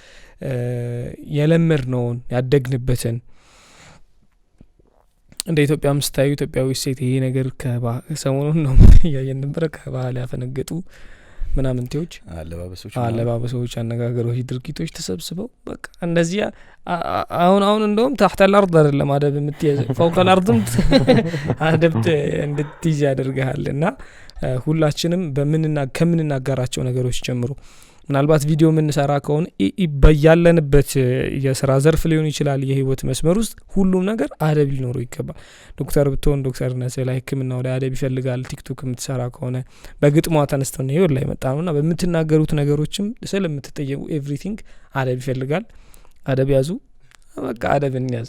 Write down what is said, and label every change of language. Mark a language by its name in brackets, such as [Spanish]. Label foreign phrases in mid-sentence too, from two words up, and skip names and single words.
[Amharic] የለመድነውን ያደግንበትን እንደ ኢትዮጵያ ምስታዩ ኢትዮጵያዊ ሴት ይሄ ነገር ከሰሞኑን ነው ያየን ነበር ከባህል ያፈነገጡ ምናምንቴዎች አለባበሶች አነጋገሮች ድርጊቶች ተሰብስበው በቃ እንደዚህ አሁን እንደውም [Arabic] تحت الارض [Amharic] አይደለም አደብ የምትይዝ [Arabic] فوق الارض [Amharic] አደብ እንድትይዝ ያደርጋልና ሁላችንም ከምንናገራቸው ነገሮች ጀምሮ ምናልባት ቪዲዮ የምንሰራ ከሆነ በያለንበት የሥራ ዘርፍ ሊሆን ይችላል የህይወት መስመር ውስጥ ሁሉም ነገር አደብ ሊኖረው ይገባል ዶክተር ብትሆን ዶክተርነት ላይ ህክምና ወደ አደብ ይፈልጋል ቲክቶክ የምትሰራ ከሆነ በግጥሟ ተነስተው ነው ይወል ላይ መጣውና በመትናገሩት ነገሮችም ስለምትጠየቁ ኤቭሪቲንግ አደብ ይፈልጋል አደብ ያዙ በቃ አደብን ያዙ